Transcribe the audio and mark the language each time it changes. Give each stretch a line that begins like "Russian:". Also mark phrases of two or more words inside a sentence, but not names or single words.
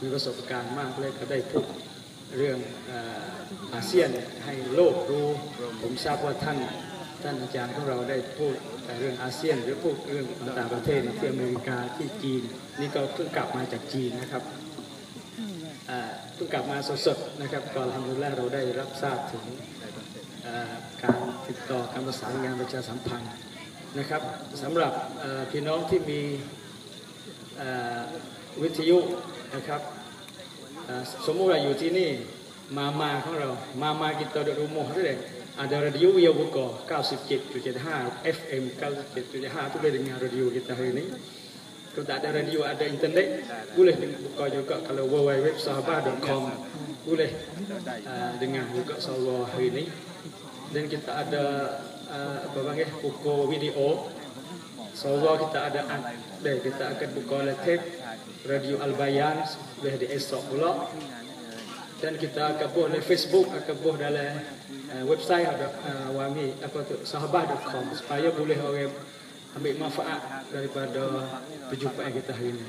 Thai: ประสบการณ์มากและก็ได้พูดเรื่องอาเซียนให้โลกรู้ผมทราบว่าท่านอาจารย์ของเราได้พูดเรื่องอาเซียนหรือพูดเรื่องต่างประเทศที่อเมริกาที่จีนนี่ก็เพิ่งกลับมาจากจีนนะครับเพิ่งกลับมาสดๆนะครับก็ทำให้เราได้รับทราบถึงการติดต่อการประสานงานประชาสัมพันธ์นะครับสำหรับพี่น้องที่มี วิทยุนะครับสมมุติว่าอยู่ที่นี่มาของเรามา
Malay: kita di rumah tu deh ada radio yang buka 97.75 FM 97.75 tu boleh dengar radio kita hari ini kalau tak ada radio ada internet boleh buka juga kalau www.sahabah.com boleh dengar juga insya-Allah hari ini dan kita ada apa panggil buku video insya-Allah kita ada kita akan buka live radio Al-Bayan boleh di esok pula dan kita akan buat di Facebook akan buat dalam website ada wami apa tu sahabah.com supaya boleh orang ambil manfaat daripada perjumpaan kita hari ini.